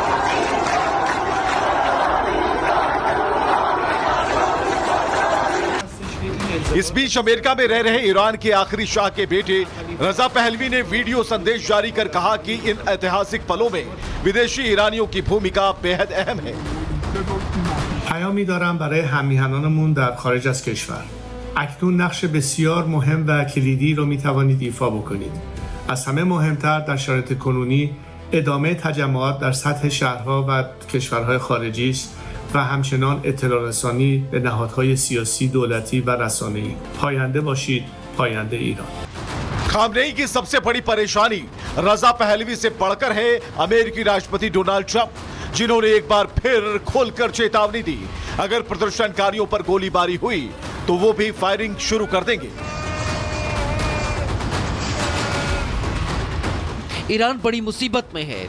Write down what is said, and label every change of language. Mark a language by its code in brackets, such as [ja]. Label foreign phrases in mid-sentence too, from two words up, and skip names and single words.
[hi] इस बीच अमेरिका में रह रहे ईरान के आखिरी शाह के बेटे रजा पहलवी ने वीडियो संदेश जारी कर कहा कि इन ऐतिहासिक पलों में विदेशी ईरानियों की भूमिका बेहद अहम है। [fa] پیامی دارم برای هم‌میهنانمون در خارج از کشور. اکنون نقش بسیار مهم و کلیدی رو می‌توانید ایفا بکنید. از همه مهمتر در شرایط کنونی ادامه تجمعات در سطح شهرها و کشورهای خارجی است و همچنان اطلاع رسانی به نهادهای سیاسی، دولتی و رسانه‌ای. پاینده باشید، پاینده ایران. [hi] खामनेई की सबसे बड़ी परेशानी रजा पहलवी से बढ़कर है अमेरिकी राष्ट्रपति डोनाल्ड ट्रंप, जिन्होंने एक बार फिर खोलकर चेतावनी दी, अगर प्रदर्शनकारियों पर गोलीबारी हुई तो वो भी फायरिंग शुरू कर देंगे। ईरान बड़ी मुसीबत में है।